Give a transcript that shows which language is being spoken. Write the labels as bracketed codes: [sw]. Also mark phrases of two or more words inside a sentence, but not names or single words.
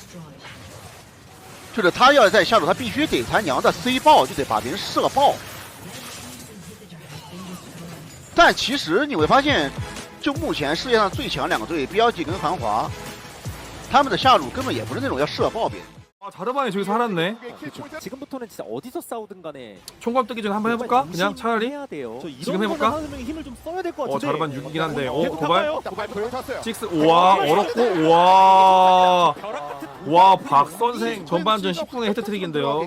[zh] 就是他要在下路，他必须得他娘的 C 爆，就得把别人射爆。但其实你会发现，就目前世界上最强两个队 BLG 跟韩华，他们的下路根本也不是那种要射爆别人。 [ko] 아 자르반이 저기서 살았네. 지금부터는 진짜 어디서 싸우든 간에 총괄 뜨기 전에 한번 해볼까? 그냥 차라리 해야 돼요. 지금 해볼까? 힘을 좀 써야 될 것 같은데. 자르반 6이긴 한데 계속 도발? 탔어요. 식스 우와 어렵고 와 박선생 전반전 10분의 헤드트릭인데요.